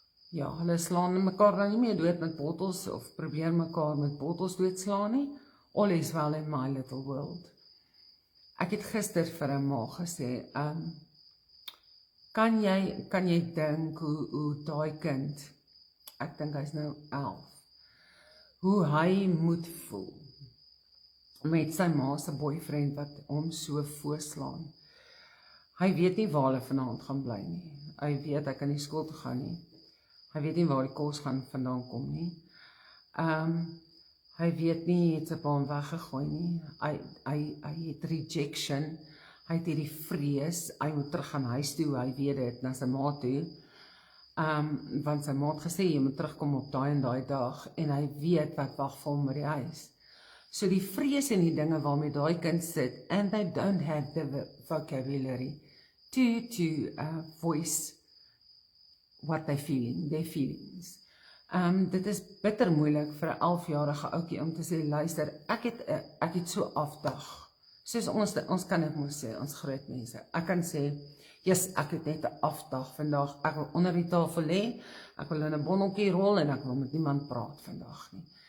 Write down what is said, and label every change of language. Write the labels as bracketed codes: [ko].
[af] Ja, hulle slaan mekaar dan nie meer dood met bottels, of probeer mekaar met bottels doodslaan nie. [en] All is well in my little world. [af] Ek het gister vir 'n ma gesê, kan jy dink hoe daai kind, ek dink hy's nou 11, hoe hy moet voel met sy ma se boyfriend wat hom so voorslaan. Hy weet nie waar hulle vanaand gaan bly nie. Hy weet hy kan nie skool toe gaan nie. Hy weet nie waar die kos gaan vandaan kom nie. Hy weet nie, het sy pa hom weggegooi nie. Hy het rejection. Hy het hierdie vrees. Hy moet terug gaan huis toe. Hy weet dit, na sy ma toe. Want sy ma het gesê, jy moet terugkom op daai en daai dag. En hy weet wat wag vir hom by die huis. So die vrees en die dinge waarmee daai kind sit, [en] and they don't have the vocabulary to voice what they're feeling, their feelings. [af] Dit is bitter moeilik vir 'n 11-jarige ouetjie om te sê, luister, ek het so afdag. Soos ons kan dit mos sê, ons groot mense. Ek kan sê, yes, ek het net 'n afdag vandag. Ek wil onder die tafel lê, ek wil in 'n bonneltjie rol en ek wil met niemand praat vandag nie.